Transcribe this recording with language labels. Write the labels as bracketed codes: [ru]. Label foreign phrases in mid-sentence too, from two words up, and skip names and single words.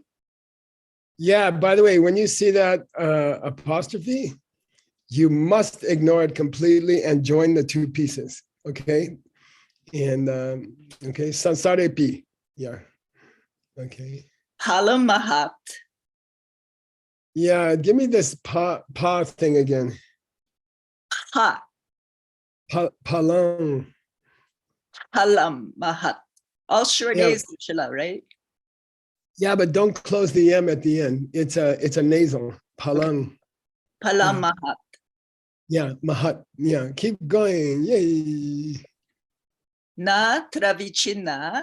[en] Yeah, by the way, when you see that apostrophe, you must ignore it completely and join the two pieces, okay? And, okay, [th] sansare pi, [en] yeah, okay. [th] Palamahat, [en] Yeah, give me this pa thing again. Ha, [th] Palang. Palamahat. [en] All short Yeah. A's, Shila, right? Yeah, but don't close the M at the end. It's a nasal, palang. [th] Palamahat. [en] Yeah, mahat. Yeah, keep going. Yay. [th] Na Travichina,